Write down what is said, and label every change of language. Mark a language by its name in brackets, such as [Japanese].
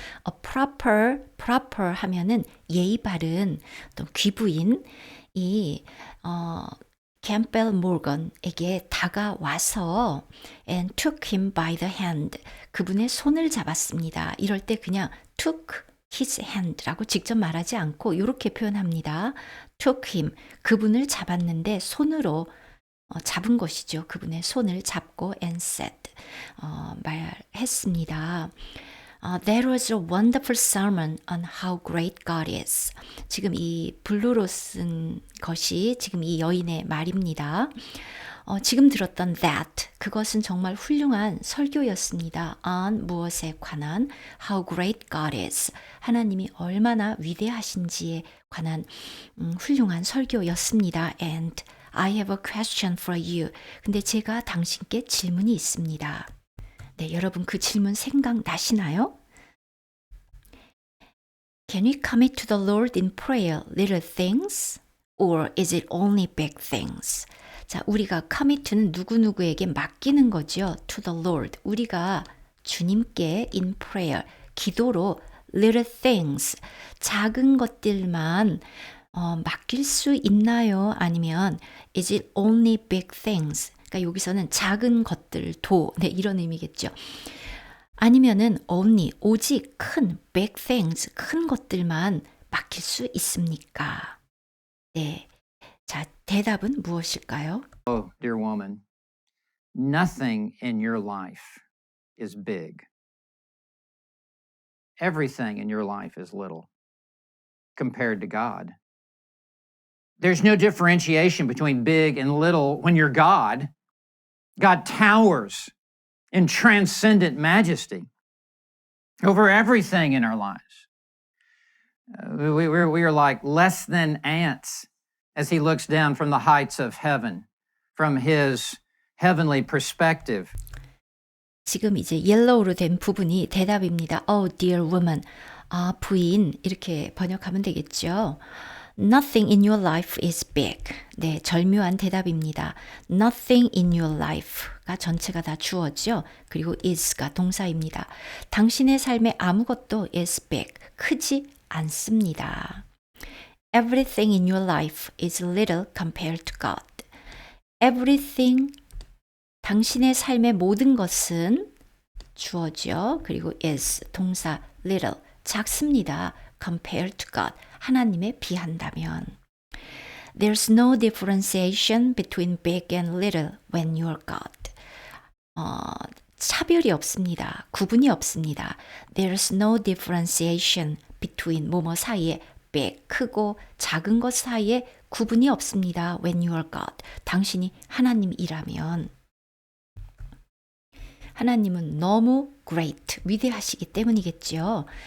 [English] A proper [Korean] 하면은 예의 바른 또 귀부인이 캠벨 모건에게 다가와서 [English] and took him by the hand [Korean] 그분의 손을 잡았습니다. 이럴 때 그냥 [English] took his hand [Korean] 라고 직접 말하지 않고 이렇게 표현합니다. [English] took him, [Korean] 그분을 잡았는데 손으로 잡은 것이죠. 그분의 손을 잡고 [English] and said, [Korean] 말했습니다. [English] That was a wonderful sermon on how great God is. [Korean] 지금 이 블루로 쓴 것이 지금 이 여인의 말입니다. 지금 들었던 that, 그것은 정말 훌륭한 설교였습니다. [English] on [Korean] 무엇에 관한 [English] how great God is. [Korean] 하나님이 얼마나 위대하신지에 관한 훌륭한 설교였습니다. [English] And I have a question for you. [Korean] 근데 제가 당신께 질문이 있습니다. 네, 여러분 그 질문 생각나시나요? [English] Can we commit to the Lord in prayer little things? Or is it only big things? [Korean] 자, 우리가 commit는 누구누구에게 맡기는 거죠. [English] To the Lord. [Korean] 우리가 주님께 [English] in prayer, [Korean] 기도로 [English] little things, [Korean] 작은 것들만 맡길 수 있나요? 아니면 [English] is it only big things? [Korean] 그러니까 여기서는 작은 것들도 네, 이런 의미겠죠. 아니면은 only 오직 큰 [English] big things [Korean] 큰 것들만 맡길 수 있습니까? 네. 자, 대답은 무엇일까요? [English] Oh, dear woman, nothing in your life is big. Everything in your life is little compared to God. There's no differentiation between big and little when you're God. God towers in transcendent majesty over everything in our lives. We are like less than ants as he looks down from the heights of heaven, from his heavenly perspective. [Korean] 지금 이제 옐로우로 된 부분이 대답입니다. [English] Oh, dear woman. [Korean] 부인 이렇게 번역하면 되겠죠. [English] Nothing in your life is big. [Korean] 네, 절묘한 대답입니다. [English] Nothing in your life [Korean] 가 전체가 다 주어죠. 그리고 is가 동사입니다. 당신의 삶에 아무것도 [English] is big. [Korean] 크지 않습니다. [English] Everything in your life is little compared to God. [Korean] Everything, 당신의 삶의 모든 것은 주어죠. 그리고 is, 동사, little, 작습니다. [English] compared to God, [Korean] 하나님에 비한다면. [English] There's no differentiation between big and little when you're God. [Korean] 차별이 없습니다. 구분이 없습니다. [English] There's no differentiation between [Korean] 뭐뭐 사이에 big, 크고 작은 것 사이에 구분이 없습니다. [English] When you're God. [Korean] 당신이 하나님이라면. 하나님은 너무 great, 위대하시기 때문이겠죠.